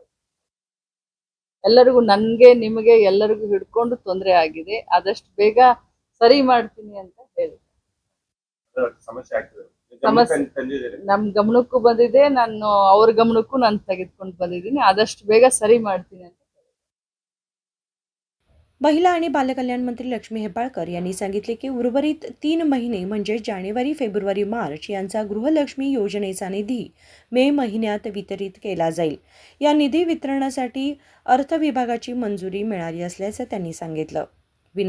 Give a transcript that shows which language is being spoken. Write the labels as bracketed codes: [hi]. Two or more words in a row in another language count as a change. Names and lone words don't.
[kn] ಎಲ್ಲರಿಗೂ, ನನ್ಗೆ ನಿಮಗೆ ಎಲ್ಲರಿಗೂ ಹಿಡ್ಕೊಂಡು ತೊಂದರೆ ಆಗಿದೆ. ಆದಷ್ಟು ಬೇಗ ಸರಿ ಮಾಡ್ತೀನಿ ಅಂತ ಹೇಳಿ. ಸಮಸ್ಯೆ ಆಗ್ತದೆ, ಸಮಸ್ಯೆ ತಂದಿದ್ದೀರಿ. ನಮ್ ಗಮನಕ್ಕೂ ಬಂದಿದೆ, ನಾನು ಅವ್ರ ಗಮನಕ್ಕೂ ನಾನು ತೆಗೆದುಕೊಂಡು ಬಂದಿದ್ದೀನಿ. ಆದಷ್ಟು ಬೇಗ ಸರಿ ಮಾಡ್ತೀನಿ ಅಂತ. [mr] महिला आणि बालकल्याण मंत्री लक्ष्मी हेब्बाळकर यांनी सांगितले की उर्वरित 3 महिने म्हणजे जानेवारी, फेब्रुवारी, मार्च यांचा गृहलक्ष्मी योजनेचा निधी मे महिन्यात वितरित केला जाईल. या निधी वितरणासाठी अर्थ विभागाची मंजुरी मिळाली असल्याचं त्यांनी सांगितलं.